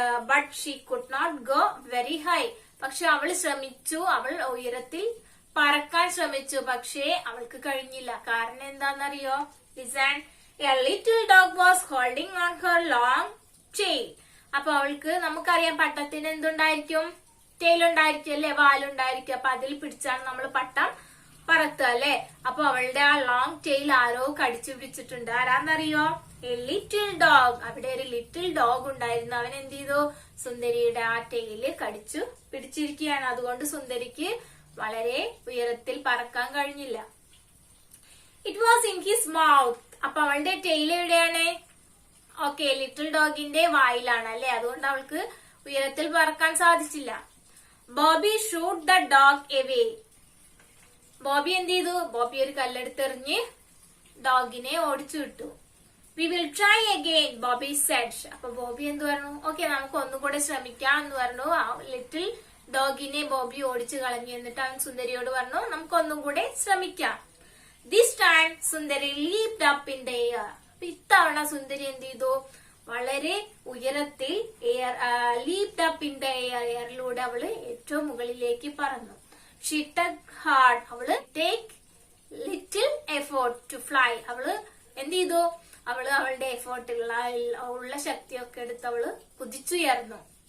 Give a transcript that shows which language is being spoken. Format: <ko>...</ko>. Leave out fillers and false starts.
<en>But she could not go very high.</en> <ml>പക്ഷെ അവൾ ശ്രമിച്ചു, അവൾ ഉയരത്തിൽ പറക്കാൻ ശ്രമിച്ചു, പക്ഷേ അവൾക്ക് കഴിഞ്ഞില്ല. കാരണം എന്താണെന്നറിയോ? Listen.</ml> <en>A little dog was holding on her long tail.</en> <ml>അപ്പൊ അവൾക്ക്, നമുക്കറിയാം പട്ടത്തിന് എന്തുണ്ടായിരിക്കും? ടെയിൽ ഉണ്ടായിരിക്കും അല്ലെ? വാലുണ്ടായിരിക്കും. അപ്പൊ അതിൽ പിടിച്ചാണ് നമ്മൾ പട്ടം പറത്തുക അല്ലെ? അപ്പൊ അവളുടെ ആ ലോങ് ടെയിൽ ആരോ കടിച്ചു പിടിച്ചിട്ടുണ്ട്. ആരാന്നറിയോ? A little dog. അവിടെ ഒരു ലിറ്റിൽ ഡോഗ് ഉണ്ടായിരുന്നു. അവൻ എന്ത് ചെയ്തു? സുന്ദരിയുടെ ആ ടെയില് കടിച്ചു പിടിച്ചിരിക്കുകയാണ്. അതുകൊണ്ട് സുന്ദരിക്ക് വളരെ ഉയരത്തിൽ പറക്കാൻ കഴിഞ്ഞില്ല.</ml> <en>It was in his mouth.</en> <ml>അപ്പൊ അവളുടെ ടെയിൽ എവിടെയാണ്? ഓക്കെ, ലിറ്റിൽ ഡോഗിന്റെ വായിലാണ് അല്ലെ? അതുകൊണ്ട് അവൾക്ക് ഉയരത്തിൽ പറക്കാൻ സാധിച്ചില്ല.</ml> <en>Bobby shoot the dog away.</en> <ml>Bobby എന്ത് ചെയ്തു? ബോബി ഒരു കല്ലെടുത്തെറിഞ്ഞ് ഡോഗിനെ ഓടിച്ചു വിട്ടു.</ml> <en>We will try again, Bobby said.</en> <ml>അപ്പൊ ബോബി എന്ത് പറഞ്ഞു? ഓക്കെ, നമുക്ക് ഒന്നുകൂടെ ശ്രമിക്കാം എന്ന് പറഞ്ഞു. ആ ലിറ്റിൽ ഡോഗിനെ ബോബി ഓടിച്ചു കളഞ്ഞു. എന്നിട്ട് അവൻ സുന്ദരിയോട് പറഞ്ഞു, നമുക്ക് ഒന്നും കൂടെ ശ്രമിക്കാം.</ml> <en>This time Sundari leaped up in the air.</en> <ml>ഇത്തവണ സുന്ദരി എന്ത് ചെയ്തു? വളരെ ഉയരത്തിൽ ലീപ്ഡ് അപ്പ് ഇൻ ദ എയറിലൂടെ അവള് ഏറ്റവും മുകളിലേക്ക് പറന്നു.</ml> <en>she took hard, അവള് take little effort to fly,</en> <ml>അവള് എന്ത് ചെയ്തു? അവള് അവളുടെ എഫോർട്ട് ഉള്ള ശക്തിയൊക്കെ എടുത്ത് അവള് കുതിച്ചുയർന്നു.</ml>